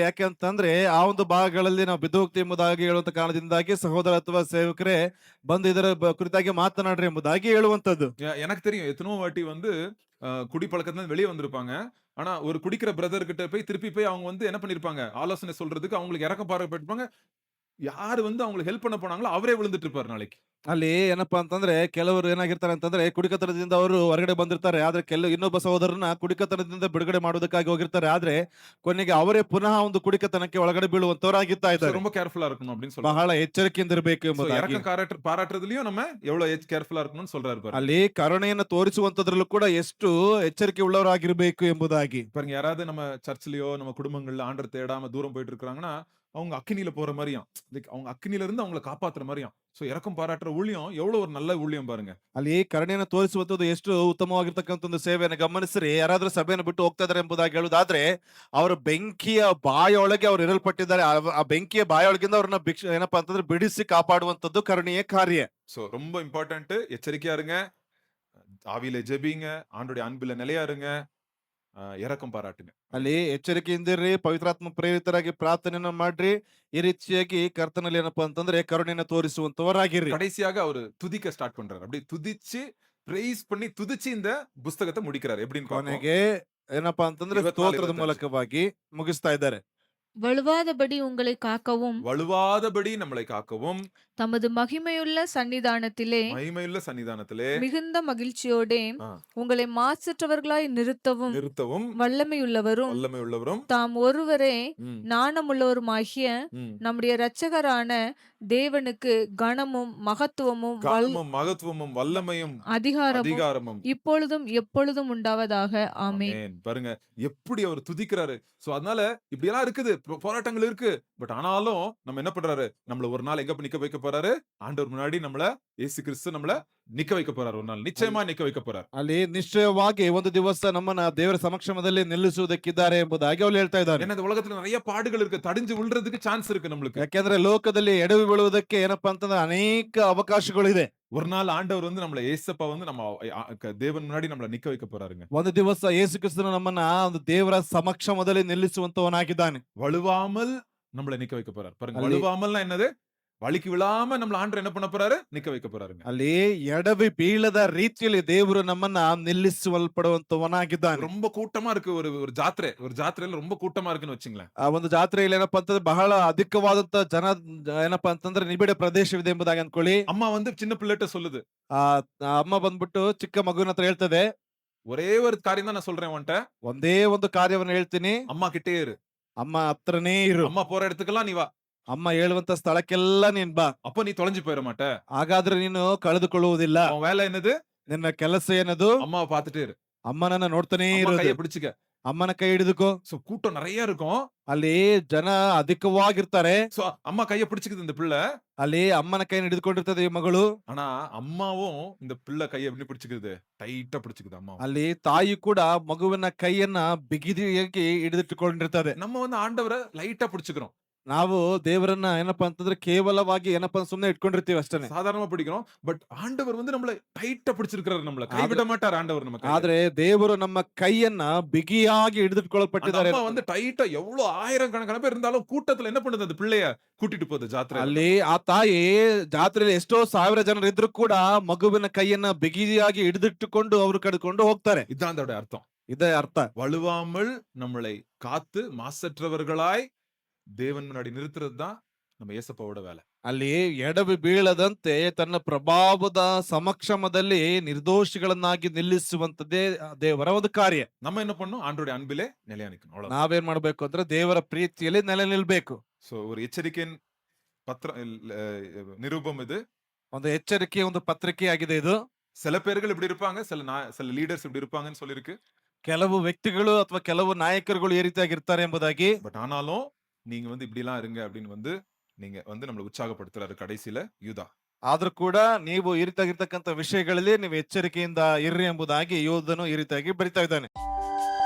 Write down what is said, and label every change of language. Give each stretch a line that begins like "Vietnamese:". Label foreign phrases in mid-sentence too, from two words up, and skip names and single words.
Kannada: ಯಾಕೆ ಅಂತಂದ್ರೆ ಆ ಒಂದು ಭಾಗಗಳಲ್ಲಿ ನಾವು ಬಿದ್ದು ಹೋಗ್ತೀವಿ ಎಂಬುದಾಗಿ ಹೇಳುವಂತ ಕಾರಣದಿಂದಾಗಿ ಸಹೋದರ ಅಥವಾ ಸೇವಕರೇ ಬಂದು ಇದರ ಕುರಿತಾಗಿ ಮಾತನಾಡ್ರಿ ಎಂಬುದಾಗಿ ಹೇಳುವಂತದ್ದು.
Tamil: எனக்கு தெரியும் எத்தனோ வாட்டி வந்து குடிப்பழக்கத்துல இருந்து வெளியே வந்திருப்பாங்க. ஆனா ஒரு குடிக்கிற பிரதர் கிட்ட போய் திருப்பி போய் அவங்க வந்து என்ன பண்ணிருப்பாங்க? ஆலோசனை சொல்றதுக்கு அவங்களுக்கு இறக்கம் பாராட்டிருப்பாங்க. யாரு வந்து அவங்களுக்கு ஹெல்ப் பண்ண போனாங்களோ அவரே விழுந்துட்டு இருப்பாரு நாளைக்கு.
Kannada: ಅಲ್ಲಿ ಏನಪ್ಪಾ ಅಂತಂದ್ರೆ ಕೆಲವರು ಏನಾಗಿರ್ತಾರೆ ಅಂತಂದ್ರೆ ಕುಡಿಕತನದಿಂದ ಅವರು ಹೊರಗಡೆ ಬಂದಿರ್ತಾರೆ. ಆದ್ರೆ ಇನ್ನೊಬ್ಬ ಸಹೋದರನ ಕುಡಿಕತನದಿಂದ ಬಿಡುಗಡೆ ಮಾಡೋದಕ್ಕಾಗಿ ಹೋಗಿರ್ತಾರೆ. ಆದ್ರೆ ಕೊನೆಗೆ ಅವರೇ ಪುನಃ ಒಂದು ಕುಡಿಕತನಕ್ಕೆ ಒಳಗಡೆ ಬೀಳುವಂತವರಾಗಿರ್ತಾ So, ಇದ್ದಾರೆ.
Tamil: ரொம்ப கேர்ஃபுல்லா இருக்கணும் அப்படின்னு சொல்றாரு.
Kannada: ಬಹಳ ಎಚ್ಚರಿಕೆಯಿಂದ ಇರಬೇಕು So, ಎಂಬುದಾಗಿ.
Tamil: இறக்கம் பாராட்டுறதுலயும் நம்ம எவ்வளவு கேர்ஃபுல்லா இருக்கணும்னு சொல்றாரு பாருங்க.
Kannada: ಅಲ್ಲಿ ಕರುಣೆಯನ್ನು ತೋರಿಸುವಂತದ್ರಲ್ಲೂ ಕೂಡ ಎಷ್ಟು ಎಚ್ಚರಿಕೆ ಉಳ್ಳವರಾಗಿರ್ಬೇಕು ಎಂಬುದಾಗಿ.
Tamil: பாருங்க யாராவது நம்ம சர்ச்சிலயோ நம்ம குடும்பங்கள்ல ஆண்டர் தேடாம தூரம் போயிட்டு இருக்காங்கன்னா அவங்க அக்கினியில போற மாதிரியாம். அவங்க அக்கினியில இருந்து அவங்களை காப்பாத்துற மாதிரியாம். சோ இறக்கம் பாராட்டுற ஊழியம் எவ்வளவு ஒரு நல்ல ஊழியம் பாருங்க.
Kannada: ಅಲ್ಲಿ ಕರುಣೆಯನ್ನು ತೋರಿಸುವಂತದ್ದು ಎಷ್ಟು ಉತ್ತಮವಾಗಿರ್ತಕ್ಕಂಥ ಒಂದು ಸೇವೆಯನ್ನು ಗಮನಿಸ್ರಿ. ಯಾರಾದ್ರೂ ಸಭೆಯನ್ನು ಬಿಟ್ಟು ಹೋಗ್ತಾ ಇದಾರೆ ಎಂಬುದಾಗಿ ಹೇಳುದಾದ್ರೆ ಅವರ ಬೆಂಕಿಯ ಬಾಯೊಳಗೆ ಅವ್ರು ಇರಲ್ಪಟ್ಟಿದ್ದಾರೆ. ಆ ಬೆಂಕಿಯ ಬಾಯೊಳಗಿಂದ ಅವ್ರನ್ನ ಏನಪ್ಪಾ ಅಂತಂದ್ರೆ ಬಿಡಿಸಿ ಕಾಪಾಡುವಂತದ್ದು ಕರುಣೆಯ ಕಾರ್ಯ.
Tamil: சோ ரொம்ப இம்பார்ட்டன்ட். எச்சரிக்கையா இருங்க. ஆவியில ஜெபிங்க. ஆண்டவருடைய அன்பில நிலையா இருங்க. இரக்கம் பாராட்டுங்க.
Kannada: ಅಲ್ಲಿ ಎಚ್ಚರಿಕೆಯಿಂದ ಇರ್ರಿ. ಪವಿತ್ರಾತ್ಮ ಪ್ರೇರಿತರಾಗಿ ಪ್ರಾರ್ಥನೆಯನ್ನು ಮಾಡ್ರಿ. ಈ ರೀತಿಯಾಗಿ ಕರ್ತನಲ್ಲಿ ಏನಪ್ಪಾ ಅಂತಂದ್ರೆ ಕರುಣೆಯನ್ನು ತೋರಿಸುವಂತವರಾಗಿರ್ರಿ.
Tamil: கடைசியாக அவரு துதிக்க ஸ்டார்ட் பண்றாரு. அப்படி துதிச்சு பிரைஸ் பண்ணி துதிச்சு இந்த புஸ்தகத்தை முடிக்கிறாரு. எப்படின்னு பார்ப்போம்.
Kannada: ಕೊನೆಗೆ ಏನಪ್ಪಾ ಅಂತಂದ್ರೆ 24, ಸ್ತೋತ್ರದ 25. ಮೂಲಕವಾಗಿ ಮುಗಿಸ್ತಾ ಇದ್ದಾರೆ.
Tamil: வலுவாதபடி உங்களை காக்கவும் வலுவாதபடி நம்மளை காக்கவும் தமது மகிமையுள்ள சன்னிதானத்திலே மகிமையுள்ள சன்னிதானத்திலே மிகுந்த மகிழ்ச்சியோடே ஆ, உங்களை மாசற்றவர்களாய் நிறுத்தவும் நிறுத்தவும் வல்லமையுள்ளவரும் வல்லமை உள்ளவரும் தாம் ஒருவரே ம், நாணமுள்ளவருமாகிய ம், நம்முடைய இரட்சகரான தேவனுக்கு கனமும் மகத்துவமும் கனமும் மகத்துவமும் வல்லமையும் அதிகாரமும் அதிகாரமும் இப்பொழுதும் எப்பொழுதும் உண்டாவதாக. ஆமென். ஆமென். பாருங்க எப்படி அவர் துதிக்கிறாரு. சோ அதனால இப்படி எல்லாம் இருக்குது, போராட்டங்கள் இருக்கு. பட் ஆனாலும் நம்ம என்ன பண்றாரு? நம்மள ஒரு நாள் எங்க நிக்க வைக்க போறாரு? ஆண்டவர் முன்னாடி நம்மள இயேசு கிறிஸ்து நம்மள நிக்க வைக்க போறார் ஒரு நாள். நிச்சயமா நிக்க வைக்க போறார்.
Kannada: ಅಲ್ಲಿ ನಿಶ್ಚಯವಾಗಿ ಒಂದು ದಿವಸ ನಮ್ಮನ್ನ ದೇವರ ಸಮಕ್ಷಮದಲ್ಲಿ ನಿಲ್ಲಿಸುವುದಕ್ಕಿದ್ದಾರೆ ಎಂಬುದಾಗಿ ಅವ್ರು ಹೇಳ್ತಾ ಇದ್ದಾರೆ.
Tamil: ஏன்னா இந்த உலகத்துல நிறைய பாடுகள் இருக்கு. தடிஞ்சு விழுறதுக்கு சான்ஸ் இருக்கு நம்மளுக்கு.
Kannada: ಯಾಕೆಂದ್ರೆ ಲೋಕದಲ್ಲಿ ಎಡವಿ ಬೀಳುವುದಕ್ಕೆ ಏನಪ್ಪಾ ಅಂತಂದ್ರೆ ಅನೇಕ ಅವಕಾಶಗಳಿದೆ.
Tamil: ஒரு நாள் ஆண்டவர் வந்து நம்மள ஏசப்பா வந்து நம்ம தேவன் முன்னாடி நம்மள நிக்க வைக்க போறாருங்க.
Kannada: ಒಂದು ದಿವಸ ಯೇಸು ಕ್ರಿಸ್ತನು ನಮ್ಮನ್ನ ಒಂದು ದೇವರ ಸಮಕ್ಷಮದಲ್ಲಿ ನಿಲ್ಲಿಸುವಂತವನಾಗಿದ್ದಾನೆ.
Tamil: வழுவாமல் நம்மள நிக்க வைக்க போறார். பாருங்க,
Kannada: ಅಲ್ಲಿ-
Tamil: வழுவாமல்னா என்னது? வழிக்கு விழாம நம்மள ஆண்டவர் என்ன பண்ண போறாரு? நிக்க வைக்க போறாருங்க.
Kannada: ಅಲ್ಲಿ ಎಡವಿ ಬೀಳದ ರೀತಿಯಲ್ಲಿ ದೇವರು ನಮ್ಮನ್ನ ನಿಲ್ಲಿಸಲ್ಪಡುವಂತವನಾಗಿದ್ದಾನೆ.
Tamil: ரொம்ப கூட்டமா இருக்கு. ஒரு ஒரு ஜாத்திரையில ரொம்ப கூட்டமா இருக்குன்னு வச்சுங்களேன்.
Kannada: ಆ ಒಂದು ಜಾತ್ರೆಯಲ್ಲಿ ಏನಪ್ಪಾ ಅಂತಂದ್ರೆ ಬಹಳ ಅಧಿಕವಾದಂತ ಜನ ಏನಪ್ಪಾ ಅಂತಂದ್ರೆ ನಿಬಿಡ ಪ್ರದೇಶವಿದೆ ಎಂಬುದಾಗಿ ಅನ್ಕೊಳ್ಳಿ.
Tamil: அம்மா வந்து சின்ன பிள்ளைகிட்ட சொல்லுது.
Kannada: ಆ ಆ ಅಮ್ಮ ಬಂದ್ಬಿಟ್ಟು ಚಿಕ್ಕ ಮಗುವಿನ ಹತ್ರ ಹೇಳ್ತದೆ,
Tamil: ஒரே ஒரு காரியம் தான் நான் சொல்றேன் உன்கிட்ட.
Kannada: ಒಂದೇ ಒಂದು ಕಾರ್ಯವನ್ನು ಹೇಳ್ತೀನಿ,
Tamil: அம்மா கிட்டே இரு.
Kannada: ಅಮ್ಮ ಹತ್ರನೇ ಇರು.
Tamil: அம்மா போற இடத்துக்கெல்லாம் நீ வா.
Kannada: ಅಮ್ಮ ಹೇಳುವಂತ ಸ್ಥಳಕ್ಕೆಲ್ಲ ನೀನ್ ಬಾ.
Tamil: அப்ப நீ தொலைஞ்சு போயிட மாட்ட.
Kannada: ಹಾಗಾದ್ರೆ ನೀನು ಕಳೆದುಕೊಳ್ಳುವುದಿಲ್ಲ.
Tamil: உன் வேலை என்னது?
Kannada: ನಿನ್ನ ಕೆಲಸ ಏನದು?
Tamil: அம்மாவை பார்த்துட்டே இரு.
Kannada: ಅಮ್ಮನನ್ನ ನೋಡ್ತಾನೇ
Tamil: அம்மா
Kannada: ಇರೋದು.
Tamil: கையை பிடிச்சுக்க.
Kannada: ಅಮ್ಮನ ಕೈ ಹಿಡಿದುಕೋ.
Tamil: சோ கூட்டம் நிறைய இருக்கும்.
Kannada: ಅಲ್ಲಿ ಜನ ಅಧಿಕವಾಗಿರ್ತಾರೆ.
Tamil: சோ அம்மா கையை பிடிச்சுக்குது இந்த பிள்ளை.
Kannada: ಅಲ್ಲಿ ಅಮ್ಮನ ಕೈ ಹಿಡಿದುಕೊಂಡಿರ್ತದೆ ಈ ಮಗಳು.
Tamil: ஆனா அம்மாவும் இந்த பிள்ளை கையை எப்படி பிடிச்சுக்குது? டைட்டா பிடிச்சுக்குது அம்மா.
Kannada: ಅಲ್ಲಿ ತಾಯಿ ಕೂಡ ಮಗುವಿನ ಕೈಯನ್ನ ಬಿಗಿಯಾಗಿ ಹಿಡಿದಿಟ್ಟುಕೊಂಡಿರ್ತದೆ.
Tamil: நம்ம வந்து ஆண்டவரை லைட்டா பிடிச்சுக்கிறோம்.
Kannada: ನಾವು ದೇವರನ್ನ ಏನಪ್ಪಾ ಅಂತಂದ್ರೆ ಕೇವಲವಾಗಿ ಏನಪ್ಪಾ ಸುಮ್ಮನೆ ಇಟ್ಕೊಂಡಿರ್ತೀವಿ ಅಷ್ಟೇ.
Tamil: சாதாரணமா பிடிக்கிறோம். பட் ஆண்டவர் வந்து நம்மள டைட்டா பிடிச்சிருக்காரு. நம்மள கைவிட மாட்டார் ஆண்டவர் நம்ம கையை.
Kannada: ಆದ್ರೆ ದೇವರು ನಮ್ಮ ಕೈಯನ್ನ ಬಿಗಿಯಾಗಿ
Tamil: அந்த
Kannada: ಹಿಡಿದಿಟ್ಕೊಳ್ಪಟ್ಟಿದ್ದಾರೆ.
Tamil: அம்மா வந்து டைட்டா எவ்வளவு ஆயிரக்கணக்கான பேர் இருந்தாலும் கூட்டத்துல என்ன பண்ணுது? அந்த பிள்ளைய கூட்டிட்டு போகுது ஜாத்திரை.
Kannada: ಅಲ್ಲಿ ಆ ತಾಯಿ ಜಾತ್ರೆಯಲ್ಲಿ ಎಷ್ಟೋ ಸಾವಿರ ಜನರು ಇದ್ರು ಕೂಡ ಮಗುವಿನ ಕೈಯನ್ನ ಬಿಗಿಯಾಗಿ ಹಿಡಿದಿಟ್ಟುಕೊಂಡು ಅವರು ಕಡ್ಕೊಂಡು ಹೋಗ್ತಾರೆ.
Tamil: இதான் அதோட அர்த்தம்.
Kannada: ಇದೇ ಅರ್ಥ.
Tamil: வழுவாமல் நம்மளை காத்து மாசற்றவர்களாய் தேவன் முன்னாடி நிறுத்துறது தான் நம்ம ஏசப்பாவோட வேலை.
Kannada: ಅಲ್ಲಿ ಎಡವಿ ಬೀಳದಂತೆ ತನ್ನ ಪ್ರಭಾವದ ಸಮಕ್ಷಮದಲ್ಲಿ ನಿರ್ದೋಷಿಗಳನ್ನಾಗಿ ನಿಲ್ಲಿಸುವಂತದ್ದೇ ದೇವರ ಒಂದು ಕಾರ್ಯ.
Tamil: நம்ம என்ன பண்ணணும்? ஆண்டவருடைய அன்பிலே நிலையா நிக்கணும். அவ்வளவுதான்.
Kannada: ನಾವೇನ್ ಮಾಡ್ಬೇಕು ಅಂದ್ರೆ ದೇವರ ಪ್ರೀತಿಯಲ್ಲಿ ನೆಲೆ ನಿಲ್ಬೇಕು.
Tamil: சோ ஒரு எச்சரிக்கையின் நிரூபம் இது.
Kannada: ಒಂದು ಎಚ್ಚರಿಕೆ, ಒಂದು ಪತ್ರಿಕೆ ಆಗಿದೆ ಇದು.
Tamil: சில பேர்கள் இப்படி இருப்பாங்க, சில லீடர்ஸ் இப்படி இருப்பாங்கன்னு சொல்லிருக்கு.
Kannada: ಕೆಲವು ವ್ಯಕ್ತಿಗಳು ಅಥವಾ ಕೆಲವು ನಾಯಕರುಗಳು ಈ ರೀತಿಯಾಗಿರ್ತಾರೆ ಎಂಬುದಾಗಿ.
Tamil: பட் ஆனாலும் நீங்க வந்து இப்படி எல்லாம் இருங்க அப்படின்னு வந்து நீங்க வந்து நம்மள உற்சாகப்படுத்துறாரு கடைசியில யூதா.
Kannada: ಆದ್ರೂ ಕೂಡ ನೀವು ಈ ರೀತಿಯಾಗಿರ್ತಕ್ಕಂಥ ವಿಷಯಗಳಲ್ಲಿ ನೀವು ಎಚ್ಚರಿಕೆಯಿಂದ ಇರ್ರಿ ಎಂಬುದಾಗಿ ಯೋಧನು ಈ ರೀತಿಯಾಗಿ ಬರಿತಾ ಇದ್ದಾನೆ.